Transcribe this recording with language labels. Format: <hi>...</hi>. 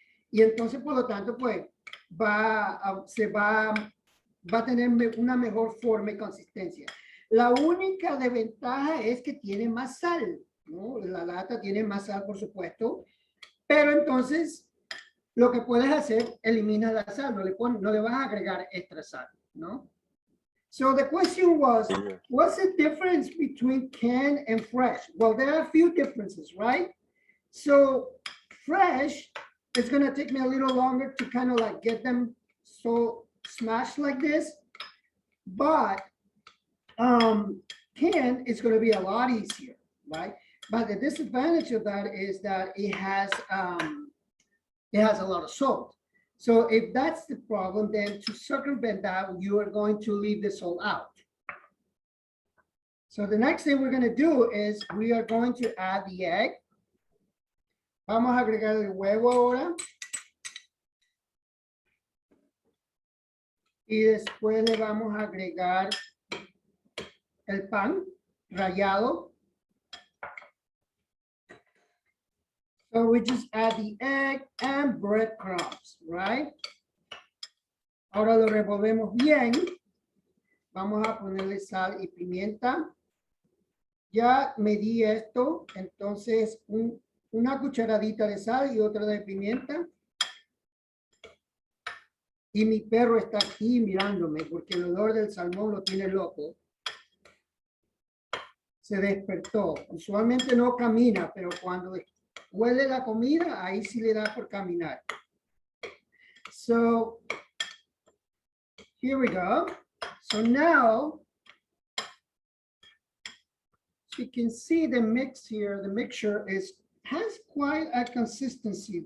<es>Y entonces, por lo tanto, pues, va a tener una mejor forma y consistencia. La única desventaja es que tiene más sal, ¿no? La lata tiene más sal, por supuesto, pero entonces lo que puedes hacer, elimina la sal, no le vas a agregar extra sal, ¿no?</es> <en>So the question was, what's the difference between canned and fresh? Well, there are a few differences, right? So fresh, it's going to take me a little longer to kind of like get them so smashed like this, but canned is going to be a lot easier, right? But the disadvantage of that is that it has a lot of salt. So if that's the problem, then to circumvent that, you are going to leave the salt out. So the next thing we're going to do is we are going to add the egg.</en> <es>Vamos a agregar el huevo ahora. Y después le vamos a agregar el pan rallado.</es> <en>So we just add the egg and breadcrumbs, right?</en> <es>Ahora lo revolvemos bien. Vamos a ponerle sal y pimienta. Ya medí esto, entonces una cucharadita de sal y otra de pimienta. Y mi perro está aquí mirándome porque el olor del salmón lo tiene loco. Se despertó. Usualmente no camina, pero cuando huele la comida, ahí sí le da por caminar.</es> <en>So, here we go. So now, you can see the mix here, the mixture has quite a consistency.</en>